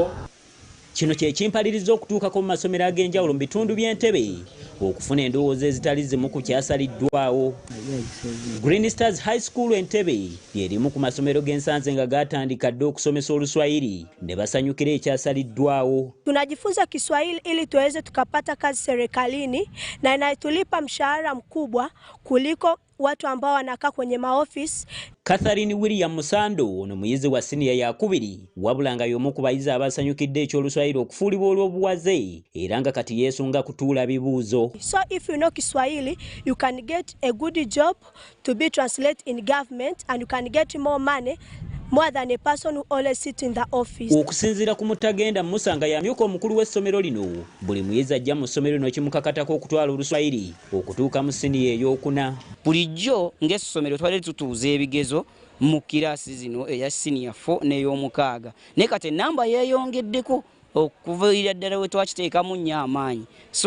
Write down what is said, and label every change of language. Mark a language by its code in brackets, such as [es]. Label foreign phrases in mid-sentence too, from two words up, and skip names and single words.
[lg] Kino kye kimpaliriza okutuukako mu masomero ag'enjawulo mu bitundu by'Entebbe okufuna endowooza ezitali zimu ku kyasaliddwawo. Green Stars High School Entebbe lyerimu ku masomero g'ensanze nga gaatandika dde okusomesa Oluswahili ne basanyukira ekyasaliddwawo. [sw] Tunajifunza Kiswahili ili tuweze tukapata kazi serikalini na inatulipa mshahara mkubwa kuliko watu ambao wanakaa kwenye maofisi. [lg] Catherine William Musando ono muyizi wa senior ya 2 wabula nga y'omu ku bayizi abasanyukidde eky'Oluswahili okufuulibwa olw'obuwaze era nga kati yeesunga kutuula bibuuzo. [en] So if you know Kiswahili, you can get a good job to be translated in government and you can get more money more than a person who always sits in the office. [lg] Okusinziira ku Mutagenda Musa nga yamyuka omukulu w'essomero lino, buli muyizi ajja mu ssomero lino kimukakatako okutwala Oluswahili okutuuka mu siniya ey'okuna. Bulijjo ng'essomero twali tutuuza ebigezo mu kiraasi zino eya senior 4 n'ey'omukaaga. Naye kati ennamba yeeyongeddeko okuviira ddala we twakiteekamu nnyo amaanyi.